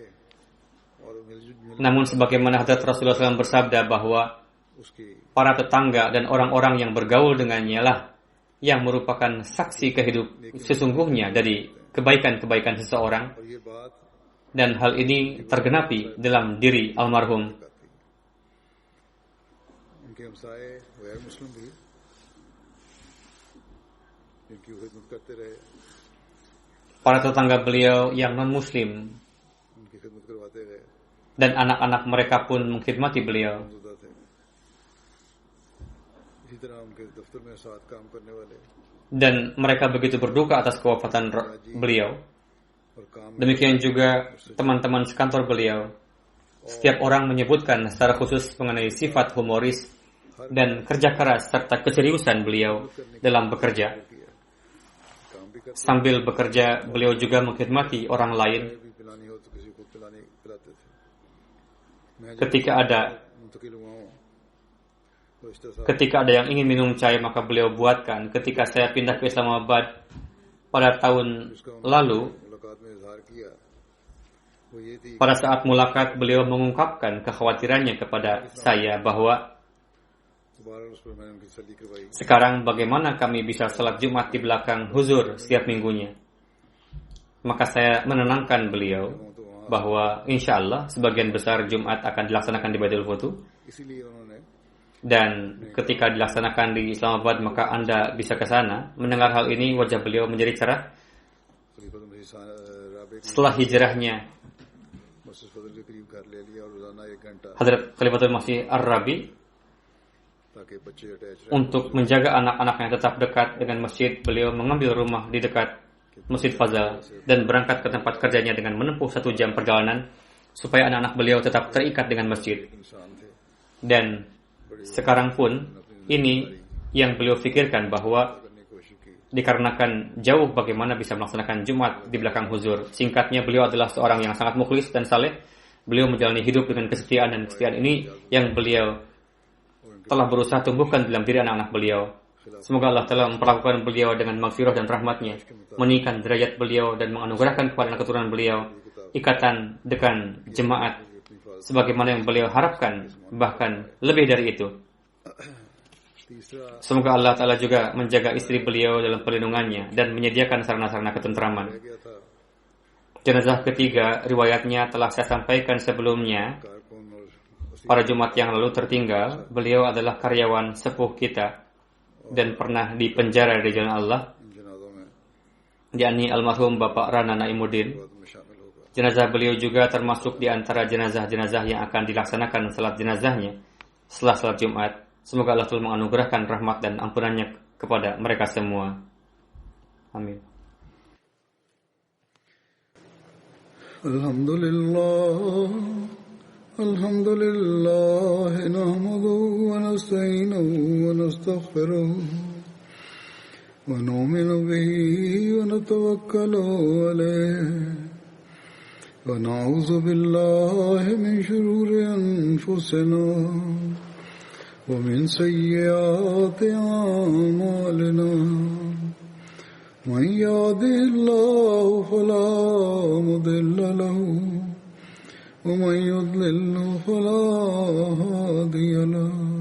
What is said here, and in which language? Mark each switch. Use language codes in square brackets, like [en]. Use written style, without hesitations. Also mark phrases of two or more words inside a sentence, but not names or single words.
[id] Namun sebagaimana Hadrat Rasulullah SAW bersabda bahwa para tetangga dan orang-orang yang bergaul dengannya lah yang merupakan saksi sesungguhnya dari kebaikan-kebaikan seseorang, dan hal ini tergenapi dalam diri almarhum. [ur] ان کے ہمسائے غیر مسلم بھی جن کی وہ خدمت کرتے رہے, [id] para tetangga beliau yang non-muslim [ur] ان کی خدمت کرواتے گئے, [id] dan anak-anak mereka pun mengkhidmati beliau. [ur] موجودہ تھے. اسی طرح ان کے دفتر میں ساتھ کام کرنے والے [id] Dan mereka begitu berduka atas kewafatan beliau. [ur] اور کام [id] Demikian juga teman-teman sekantor beliau. Setiap orang menyebutkan secara khusus mengenai sifat humoris dan kerja keras serta keseriusan beliau dalam bekerja. [ur] کیا، کام بھی کرتے [id] Sambil bekerja, beliau juga mengkhidmati orang lain. [ur] بھی، پلانی ہو تو کسی کو پلاتے تھے. میں جب [id] Ketika ada [ur] منتقل ہوا ہوں تو اس طرح [id] Ketika ada yang ingin minum chai, maka beliau buatkan. Ketika saya pindah ke Islamabad pada tahun lalu, [ur] ملاقات میں اظہار کیا وہ یہ تھی [id] pada saat mulakat beliau mengungkapkan kekhawatirannya kepada saya bahwa [ur] دوبارہ اس پر میں نے ان کی تسلی کروائی. [id] sekarang bagaimana kami bisa salat Jumat di belakang huzur setiap minggunya. Maka saya menenangkan beliau bahwa [ar] إن شاء الله [id] sebagian besar Jumat akan dilaksanakan di Baitul Futu. [ur] اسی لیے انہوں نے [id] Dan ketika dilaksanakan di Islamabad maka Anda bisa ke sana. Mendengar hal ini wajah beliau menjadi cerah. [ur] خلیفۃ المسیح رابع کی [id] Setelah hijrahnya [ur] مسجد فضل کے قریب گھر لے لیا اور روزانہ 1 گھنٹہ [id] Hadrat Khalifatul Masih Ar-Rabi [ur] تاکہ بچے اٹیچ رہے. [id] untuk menjaga anak-anaknya tetap dekat dengan masjid, beliau mengambil rumah di dekat Masjid Fazal dan berangkat ke tempat kerjanya dengan menempuh 1 jam perjalanan supaya anak-anak beliau tetap terikat dengan masjid. [ur] انسان تھے, [id] Dan sekarang pun ini yang beliau pikirkan bahwa [ur] کرنے کی کوشش کی. [id] dikarenakan jauh bagaimana bisa melaksanakan Jumat di belakang huzur. Singkatnya, beliau adalah seorang yang sangat mukhlis dan saleh. Beliau menjalani hidup dengan kesetiaan, dan kesetiaan ini yang beliau telah berusaha tumbuhkan dalam diri anak-anak beliau. Semoga Allah telah memperlakukan beliau dengan maghfirah dan rahmatnya, meninggikan derajat beliau dan menganugerahkan kepada anak keturunan beliau ikatan dengan jemaat sebagaimana yang beliau harapkan, bahkan lebih dari itu. [ur] तीसरा [id] Semoga Allah Ta'ala juga menjaga istri beliau dalam perlindungannya dan menyediakan sarana-sarana ketentraman. [ur] رہ گیا تھا [id] Jenazah ketiga, riwayatnya telah saya sampaikan sebelumnya. [ur] کارکن اور [id] Pada Jumat yang lalu tertinggal, beliau adalah karyawan sepuh kita dan pernah dipenjara di jalan Allah, [ur] ان جنازوں میں [id] yakni almarhum Bapak Rana Naimuddin. [ur] بعد میں شامل ہوگا. [id] Jenazah beliau juga termasuk di antara jenazah-jenazah yang akan dilaksanakan salat jenazahnya setelah salat Jumat. Semoga Allah telah menganugerahkan rahmat dan ampunannya kepada mereka semua. Amin. [ar] الحمد لله نحمده ونستعينه ونستغفره ونؤمن به ونتوكل عليه ونعوذ بالله من شرور أنفسنا ومن سيئات أعمالنا من يهده الله فلا مضل له ومن يضلل فلا هادي له